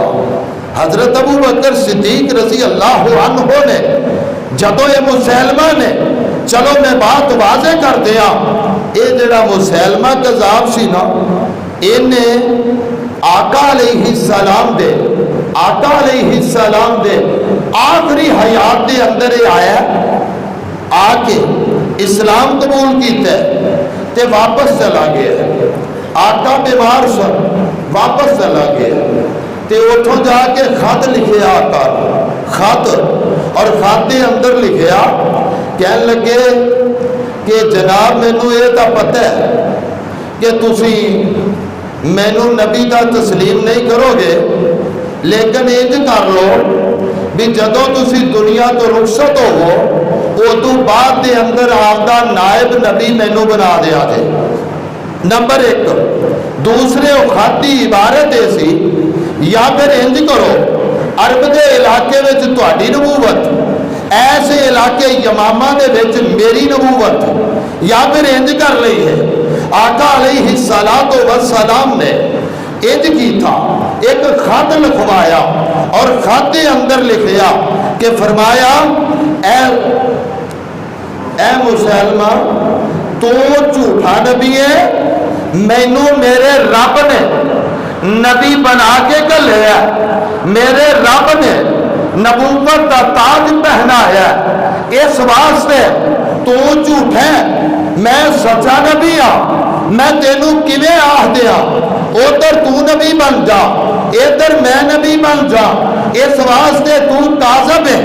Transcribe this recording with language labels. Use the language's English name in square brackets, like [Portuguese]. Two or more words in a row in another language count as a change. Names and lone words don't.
[Punjabi] حضرت ابو بکر صدیق [Arabic] رضی اللہ عنہ [Punjabi] نے جدو یہ مسلمہ نے، چلو میں بات واضح کر دیا، اے جڑا مسلمہ کذاب سی نا، انہیں آقا [Arabic] علیہ السلام [Punjabi] دے آخری حیات دے اندر ہی آیا، آ کے اسلام قبول کیتا ہے تے واپس چلا گیا۔ آقا بیمار سن، واپس چلا گیا تے اتھوں جا کے خط لکھیا آقا، خط، اور خط دے اندر لکھیا، کہنے لگے کہ جناب مینوں یہ تو پتہ ہے کہ تسی مینوں نبی دا تسلیم نہیں کرو گے، لیکن انج کر لو بھی جدوں تسی دنیا تو رخصت ہوو ادو بعد دے اندر آپ دا نائب نبی مینوں بنا دیا جے۔ نمبر 1۔ دوسرے خط دی عبارت ایسی، یا پھر انج کرو عرب دے علاقے وچ تہاڈی نبوت، ایسے علاقے یمامہ دے وچ میری نبوت، یا پھر انج کر لئی ہے۔ آقا [Arabic] علیہ السلام [Punjabi] نے انج کی تھا، [Urdu] ایک خط لکھوایا اور خط کے اندر [Punjabi] لکھیا کہ فرمایا اے مسلمہ تو جھوٹا نبی ہے، مینوں میرے رب نے نبی بنا کے گھلیا، میرے رب نے [Urdu] نبوت کا تاج پہنایا، [Punjabi] اس واسطے تو جھوٹا ہے، میں سچا نبی ہاں، میں تینوں کیویں آخ دیا ادھر تو نبی بن جا ادھر میں نبی بن جا، اس واسطے تو کاذب ہے۔